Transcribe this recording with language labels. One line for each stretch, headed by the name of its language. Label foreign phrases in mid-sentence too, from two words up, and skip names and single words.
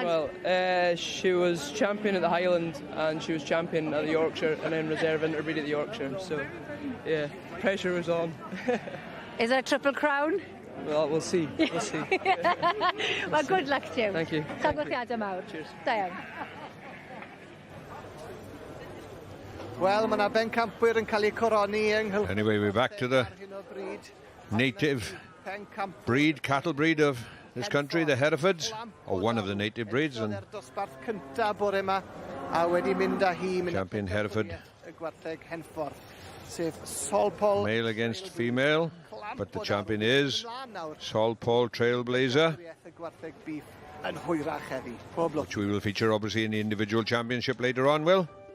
English: Well, she was champion at the Highland, and she was champion at the Yorkshire, and then reserve interbreed at the Yorkshire. So, yeah, pressure was on. Is there a triple crown? Well, we'll see. We'll see. Well, good luck to you. Thank you. Cheers.
Welsh: Da iawn. Wel, mae yna bencampwyr yn cael eu coroni ynghylch...
English: Anyway, we're back to the native breed, cattle breed of this country, the Herefords, or one of the native breeds. And
Welsh: dosbarth cynta bore yma, a wedi mynd â hi...
English: Champion Hereford.
Welsh: Y gwartheg Henffordd, sef Sol Paul...
English: Male against female, but the champion is Sol Paul Trailblazer, which we will feature obviously in the individual championship later on, Will.